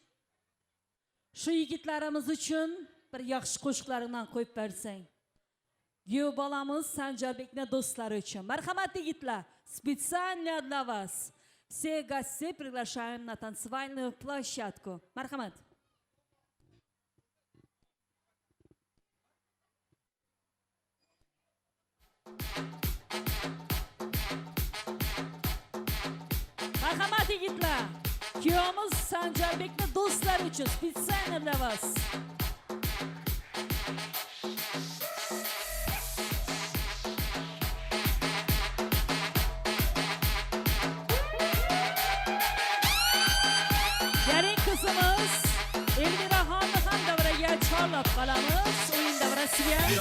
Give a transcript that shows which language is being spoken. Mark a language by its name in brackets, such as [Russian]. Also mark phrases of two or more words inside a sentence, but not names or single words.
[Uzbek] Shu yigitlarimiz uchun bir yaxshi qo'shiqlaringdan qo'yib bersang. Yu bolamiz Sanjarbekni do'stlari uchun. Marhamat yigitlar, [Russian] специально для вас. Все гости приглашаем на танцевальную площадку. [Uzbek] Marhamat. Marhamat yigitlar, kuyovimiz Sanjarbekni do'stlari uchun [Russian] специально для вас. [Uzbek] Gelin kızımız Elmiraxonni ham davraga chorlab qolamiz. O'yin davrasiga.